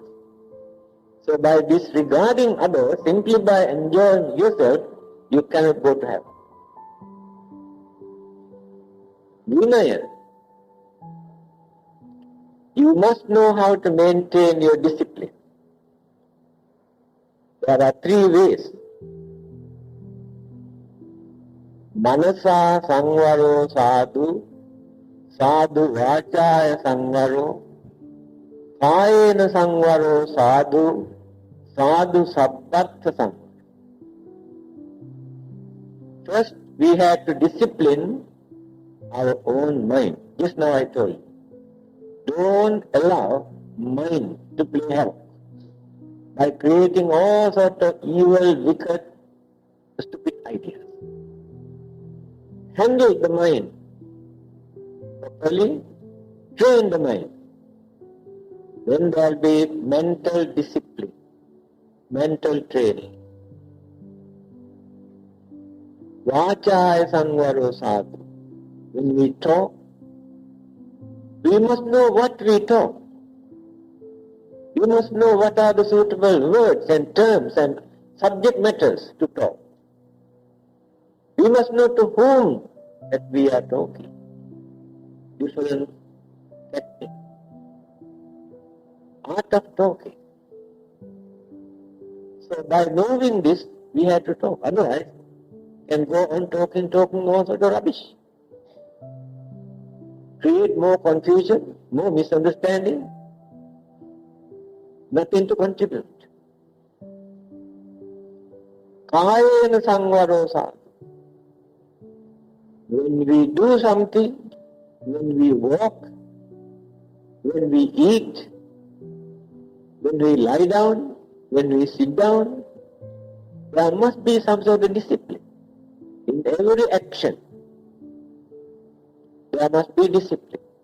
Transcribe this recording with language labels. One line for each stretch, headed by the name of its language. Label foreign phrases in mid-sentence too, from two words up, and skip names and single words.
English: So by disregarding others, simply by enjoying yourself, you cannot go to heaven. Vinaya. You must know how to maintain your discipline. There are 3 ways.
Pali: Manasa sangvaro sadhu, sadhu vachaya sangvaro, kayena sangvaro sadhu, sadhu sabbhatha sangvaro.
English: First, we have to discipline our own mind. Just now I told you. Don't allow mind to play havoc by creating all sorts of evil, wicked, stupid ideas. Handle the mind properly, train the mind. Then there will be mental discipline, mental training.
Pali: Vachaya sangvaro sadhu.
English: When we talk, we must know what we talk. You must know what are the suitable words and terms and subject matters to talk. We must know to whom that we are talking. Different technique. Art of talking. So by knowing this, we have to talk. Otherwise, we can go on talking all sorts of rubbish. Create more confusion, more misunderstanding. Nothing to contribute.
Pali: Kayena sangvaro sadhu.
English: When we do something, when we walk, when we eat, when we lie down, when we sit down, there must be some sort of discipline. In every action, there must be discipline.